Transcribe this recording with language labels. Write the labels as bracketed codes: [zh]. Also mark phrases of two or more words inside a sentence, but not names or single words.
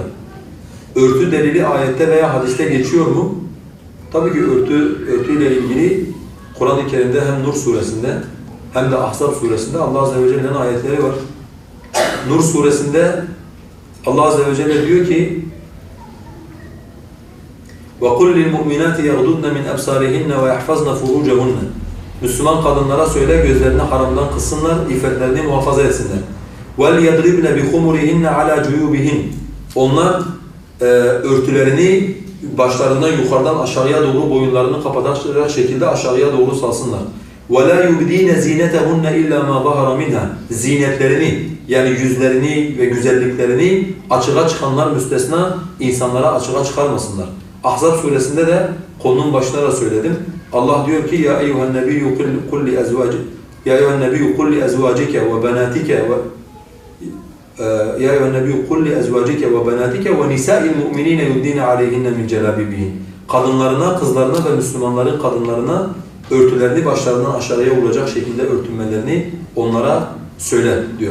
[tr] Örtü delili ayette veya hadiste geçiyor mu? Tabii ki örtüyle ilgili Kur'an-ı Kerim'de hem Nur suresinde hem de Ahzab suresinde Allah [ar] عز و جل'nin [tr] ayetleri var. Nur suresinde Allah [ar] عز و جل [tr] diyor ki [ar] وَقُلْ لِلْمُؤْمِنَاتِ يَغْضُدْنَ مِنْ أَبْصَارِهِنَّ وَيَحْفَظْنَ فُرُوجَهُنَّ [tr] Müslüman kadınlara söyle gözlerini haramdan kıssınlar, iffetlerini muhafaza etsinler. [ar] وَلْيَضْرِبْنَ بِخُمُرِهِنَّ عَلَى جُيُوبِهِنَّ [tr] Onlar örtülerini başlarından yukarıdan aşağıya doğru boyunlarını kapatacak şekilde aşağıya doğru salsınlar. [ar] وَلَا يُبْد۪ينَ زِينَتَهُنَّ اِلَّا مَا ظَهَرَ مِنْهَا [tr] Zinetlerini yani yüzlerini ve güzelliklerini açığa çıkanlar müstesna insanlara açığa çıkarmasınlar. Ahzab suresinde de konunun başına da söyledim. Allah diyor ki [ar] يا أيها النبي قل ل أزواجك يا أيها النبي قل ل أزواجك و بناتك و يا أيها النبي قل ل أزواجك و بناتك و نساء المؤمنين يدنين عليهن من جلابيبهن [tr] Kadınlarına, kızlarına ve Müslümanların kadınlarına örtülerini başlarından aşağıya vuracak şekilde örtünmelerini onlara söyle diyor.